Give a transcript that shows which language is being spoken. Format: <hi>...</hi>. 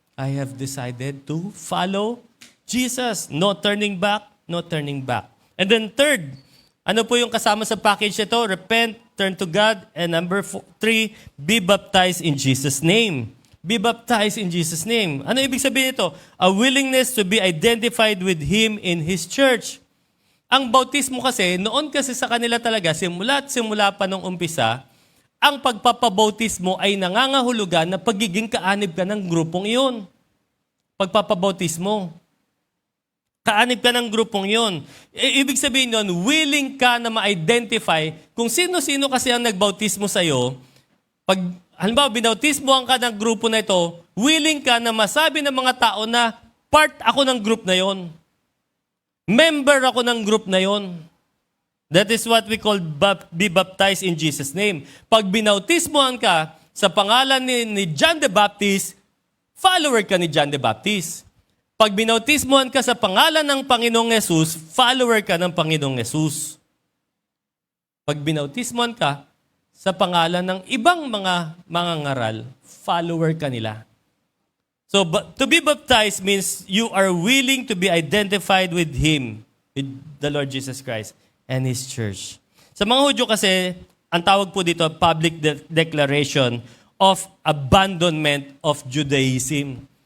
<en>I have decided to follow Jesus. No turning back, no turning back. And then third,</en> <tl>Ano po yung kasama sa package ito?</tl> <en>Repent, turn to God, and number 3, be baptized in Jesus' name. Be baptized in Jesus' name.</en> <tl>Ano ibig sabihin ito?</tl> <en>A willingness to be identified with Him in His church.</en> <tl>Ang bautismo kasi, noon kasi sa kanila talaga, simula pa nung umpisa, ang pagpapabautismo ay nangangahulugan na pagiging kaanib ka ng grupong iyon. Pagpapabautismo. Kaanib ka ng grupong iyon. Ibig sabihin nun, willing ka na ma-identify kung sino-sino kasi ang nagbautismo sa'yo. Pag, halimbawa, binautismohan ka ng grupo na ito, willing ka na masabi ng mga tao na part ako ng group na yon. Member ako ng group na yon.</tl> <en>That is what we call be baptized in Jesus' name.</en> <tl>Pag binautismohan ka sa pangalan ni John the Baptist, follower ka ni John the Baptist. Pag binautismohan ka sa pangalan ng Panginoong Yesus, follower ka ng Panginoong Yesus. Pag binautismohan ka sa pangalan ng ibang mga mangangaral, follower ka nila.</tl> <en>So, to be baptized means you are willing to be identified with Him, with the Lord Jesus Christ and His church.</en> <tl>Sa mga Hudyo kasi, ang tawag po dito,</tl> <en>public declaration of abandonment of Judaism.</en>